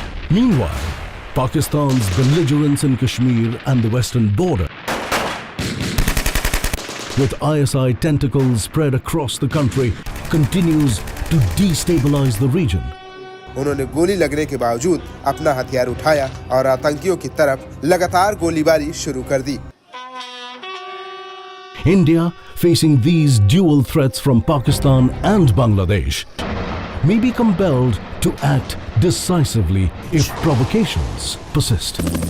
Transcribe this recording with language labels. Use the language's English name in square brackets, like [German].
[English] Meanwhile, Pakistan's belligerence in Kashmir and the western border, with ISI tentacles spread across the country, continues to destabilize the region. [Hindi] उन्होंने गोली लगने के बावजूद अपना हथियार उठाया और आतंकियों की तरफ लगातार गोलीबारी शुरू कर दी। [English] India, facing these dual threats from Pakistan and Bangladesh, may be compelled to act decisively if provocations persist.